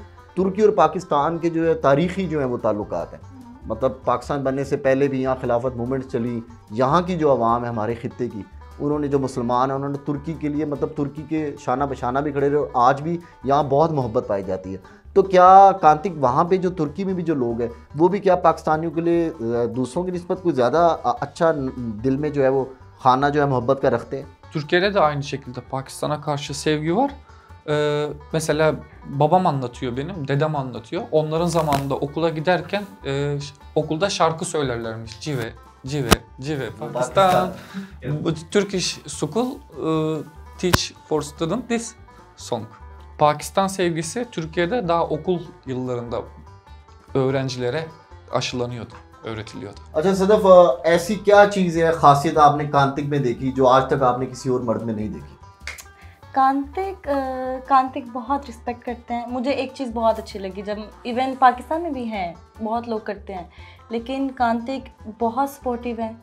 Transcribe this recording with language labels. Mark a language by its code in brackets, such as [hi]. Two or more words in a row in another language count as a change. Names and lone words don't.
[ur] ترکی اور پاکستان کے جو ہے تاریخی جو ہے وہ تعلقات ہیں، مطلب پاکستان بننے سے پہلے بھی یہاں خلافت موومنٹ چلی، یہاں کی جو عوام ہے ہمارے خطے کی، انہوں نے جو مسلمان ہیں انہوں نے ترکی کے لیے مطلب ترکی کے شانہ بشانہ بھی کھڑے رہے اور آج بھی یہاں بہت محبت پائی جاتی ہے. تو کیا کانتک وہاں پہ جو ترکی میں بھی جو لوگ ہیں وہ بھی کیا پاکستانیوں کے لیے دوسروں کی نسبت کچھ زیادہ اچھا دل میں جو ہے وہ خانہ جو ہے محبت کا رکھتے ہیں? [tr] Türkiye'de de aynı şekilde Pakistan'a karşı sevgi var. Mesela babam anlatıyor benim, dedem anlatıyor. Onların zamanında okula giderken okulda şarkı söylerlermiş. [ur] جیوے، جیوے، جیوے, Pakistan. [en] Turkish school teach for student this song. [tr] Pakistan sevgisi Türkiye'de daha okul yıllarında öğrencilere aşılanıyordu, öğretiliyordu. [ur] اچھا صدف ایسی کیا چیز ہے، خاصیت آپ نے کانتک میں دیکھی جو آج تک آپ نے کسی اور مرد میں نہیں دیکھی? کانتک بہت ریسپیکٹ کرتے ہیں. مجھے ایک چیز بہت اچھی لگی، جب ایون پاکستان میں بھی ہیں بہت لوگ کرتے ہیں، لیکن کانتک بہت سپورٹو ہیں.